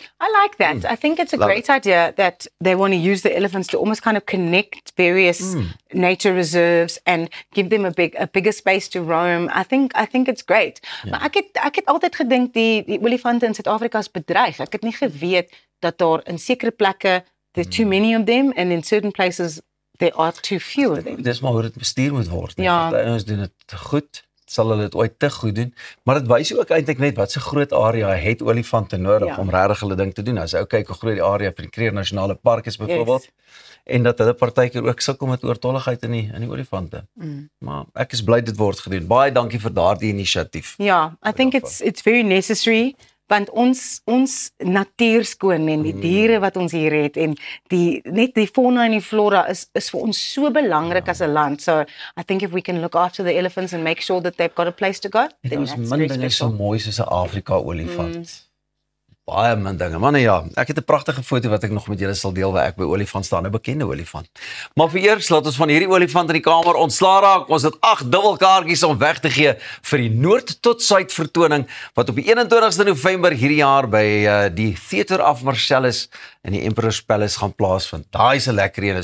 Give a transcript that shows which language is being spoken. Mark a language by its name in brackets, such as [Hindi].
[English] I like that. I think it's a great idea that they want to use the elephants to almost kind of connect various nature reserves and give them a bigger space to roam. I think it's great. [Afrikaans] Maar ek het altyd gedink die olifante in Suid-Afrika is bedreig. Ek het nie geweet dat daar in sekere plekke [English] there are too many of them and in certain places there are too few of them. [Afrikaans] Dis maar hoe dit bestuur moet word. Ja. Ons doen dit goed. Sal hulle dit ooit te goed doen, maar dit wys ook eintlik net wat so groot area het olifante nodig om regtig hulle ding te doen. As ou kyk hoe groot die area vir die Kruger Nasionale Park is byvoorbeeld, en dat hulle partykeer ook sukkel met oortolligheid in die olifante. Maar ek is bly dit word gedoen. Baie dankie vir daardie inisiatief. [English] Ja, I think it's very necessary. [Afrikaans] Want ons natuur skoon en die diere wat ons hier het en net die fauna en die flora is vir ons so belangrik as 'n land. [English] So I think if we can look after the elephants and make sure that they've got a place to go, then that's very special. [Afrikaans] Is so mooi soos 'n Afrika olifant. Baie min dinge. Maar nee ja, ek het 'n pragtige foto wat ek nog met julle sal deel waar ek by olifant staan, 'n bekende olifant. Maar vir eers laat ons van hierdie olifant in die kamer ontslaa raak. Ons het 8 dubbelkaartjies om weg te gee vir die Noord tot Suid vertoning wat op die 21ste November hierdie jaar by die Theater of Marcellus in die Emperor's Palace gaan plaasvind. Daai is 'n lekker een.